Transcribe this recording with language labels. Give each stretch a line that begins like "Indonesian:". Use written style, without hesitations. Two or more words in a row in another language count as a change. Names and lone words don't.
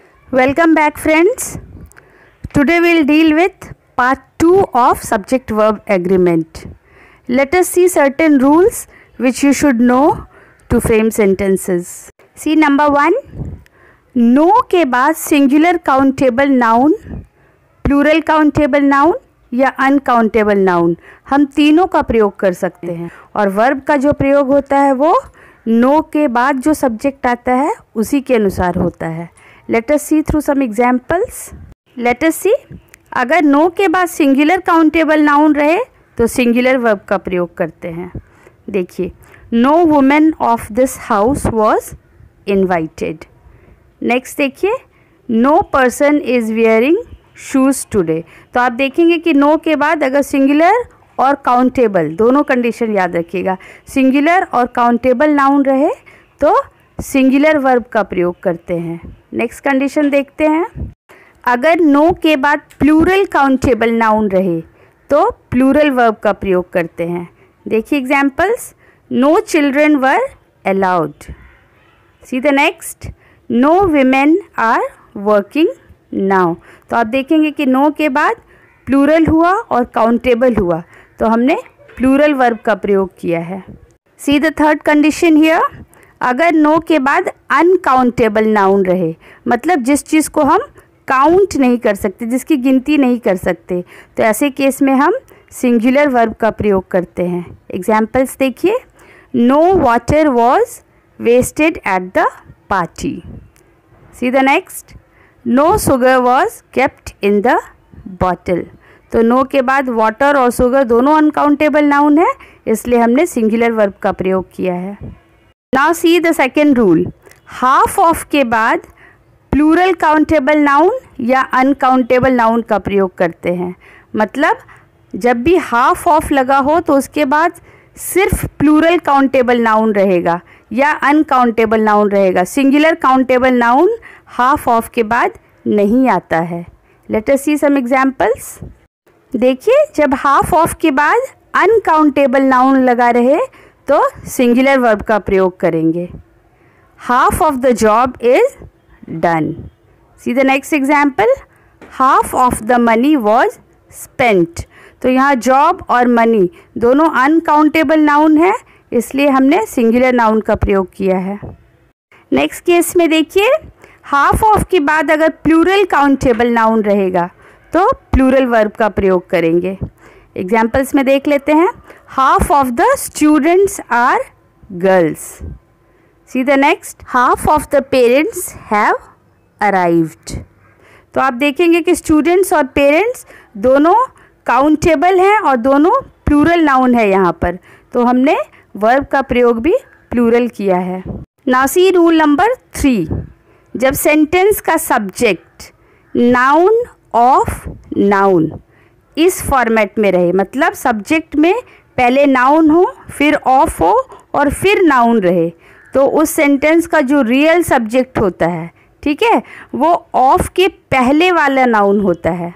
English: Welcome back, friends. Today we'll deal with part 2 of subject verb agreement. Let us see certain rules which you should know to frame sentences. See number 1. No
Hindi: के बाद
English: singular countable noun, plural countable noun
Hindi: या
English: uncountable noun
Hindi: हम तीनों का प्रयोग कर सकते हैं और verb का जो प्रयोग होता है वो no के बाद जो subject आता है उसी के अनुसार होता है.
English: Let us see through some examples. Let us see.
Hindi: अगर no के बाद
English: singular countable noun
Hindi: रहे तो singular verb का प्रयोग करते हैं. देखिए,
English: no woman of this house was invited. Next देखिए, no person is wearing shoes today.
Hindi: तो आप देखेंगे कि no के बाद अगर singular और countable दोनों कंडीशन याद रखिएगा. singular और
English: countable noun
Hindi: रहे तो
English: singular verb
Hindi: का प्रयोग करते हैं.
English: next condition
Hindi: देखते हैं. अगर नो के बाद
English: plural countable noun
Hindi: रहे तो
English: plural verb
Hindi: का प्रयोग करते हैं. देखिए एग्जांपल्स.
English: No children were allowed. See the next. No women are working now.
Hindi: तो आप देखेंगे कि नो के बाद प्लूरल हुआ और काउंटेबल हुआ तो हमने
English: plural verb
Hindi: का प्रयोग किया है.
English: See the third condition here.
Hindi: अगर नो के बाद
English: uncountable noun
Hindi: रहे मतलब जिस चीज़ को हम काउंट नहीं कर सकते, जिसकी गिनती नहीं कर सकते, तो ऐसे केस में हम
English: singular verb
Hindi: का प्रयोग करते हैं. एग्जाम्पल्स देखिए.
English: No water was wasted at the party. See the next. No sugar was kept in the bottle.
Hindi: तो नो के बाद वाटर और शुगर दोनों
English: uncountable noun
Hindi: है इसलिए हमने
English: singular verb
Hindi: का प्रयोग किया है.
English: Now see the second rule. half of
Hindi: के बाद
English: plural countable noun
Hindi: या
English: uncountable noun
Hindi: का प्रयोग करते हैं. मतलब जब भी
English: half of
Hindi: लगा हो तो उसके बाद सिर्फ
English: plural countable noun
Hindi: रहेगा या
English: uncountable noun
Hindi: रहेगा.
English: singular countable noun half of
Hindi: के बाद नहीं आता है.
English: Let us see some examples.
Hindi: देखिए, जब
English: half of
Hindi: के बाद
English: uncountable noun
Hindi: लगा रहे तो
English: singular verb
Hindi: का प्रयोग करेंगे.
English: Half of the job is done. See the next example. Half of the money was spent.
Hindi: तो यहाँ जॉब और मनी दोनों
English: uncountable noun
Hindi: है इसलिए हमने
English: singular noun
Hindi: का प्रयोग किया है.
English: next case
Hindi: में देखिए,
English: half of
Hindi: के बाद अगर
English: plural countable noun
Hindi: रहेगा तो
English: plural verb
Hindi: का प्रयोग करेंगे. एग्जाम्पल्स में देख लेते हैं.
English: Half of the students are girls. See the next. Half of the parents have arrived.
Hindi: तो आप देखेंगे कि स्टूडेंट्स और पेरेंट्स दोनों काउंटेबल हैं और दोनों
English: plural noun
Hindi: है यहाँ पर तो हमने वर्ब का प्रयोग भी प्लूरल किया है.
English: Now see rule number 3.
Hindi: जब सेंटेंस का
English: subject noun of noun
Hindi: इस फॉर्मेट में रहे मतलब सब्जेक्ट में पहले नाउन हो फिर ऑफ हो और फिर नाउन रहे तो उस सेंटेंस का जो
English: real subject
Hindi: होता है, ठीक है, वो ऑफ के पहले वाला नाउन होता है.